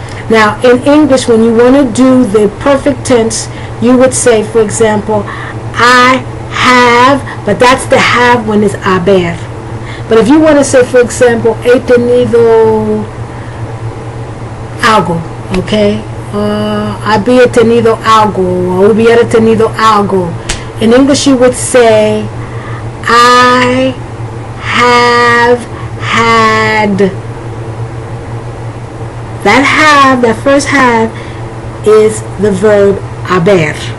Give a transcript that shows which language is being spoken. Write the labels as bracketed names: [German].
[English] Now, in English, when you want to do the perfect tense, you would say, for example, I have, but that's the have when it's haber. But if you want to say, for example, [Spanish] he tenido algo, [English] okay? [Spanish] Había tenido algo, or hubiera tenido algo. [English] In English, you would say, I have had. That have, that first have, is the verb haber.